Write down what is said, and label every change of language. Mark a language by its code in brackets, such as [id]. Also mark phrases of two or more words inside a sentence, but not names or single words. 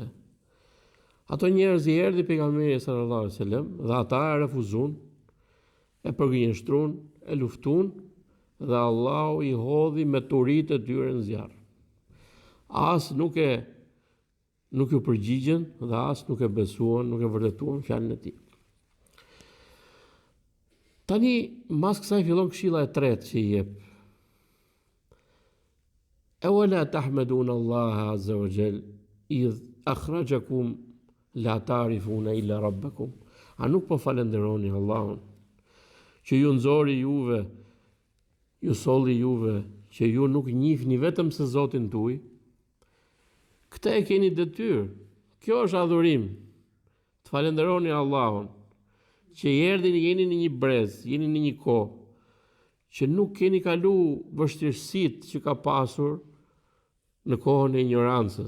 [sq] Ato njerëz i erdhi pejgamberi [ar] صلى الله عليه وسلم [sq] dhe ata e refuzuan, e përgjigjëstruan, e luftuan dhe Allahu i hodhi me turitë e tyre në zjarr. As nuk u përgjigjen dhe as nuk e besuan, nuk e vërtetuan fjalën e tij. Tani, mas kësaj fillon këshilla e tretë që i jep. [ar] أولا تحمدون الله عز وجل إذ أخرجكم لا تعرفون إلا ربكم. [sq] A nuk po falenderoni Allahun që ju nxori juve, ju solli juve, që ju nuk njihni vetëm se Zotin tuaj? Këtë e keni detyrë. Kjo është adhurim. Të falenderoni Allahun që jeni në një brez, jeni në një kohë, që nuk keni kalu vështirësitë që ka pasur në kohën e ignorancës.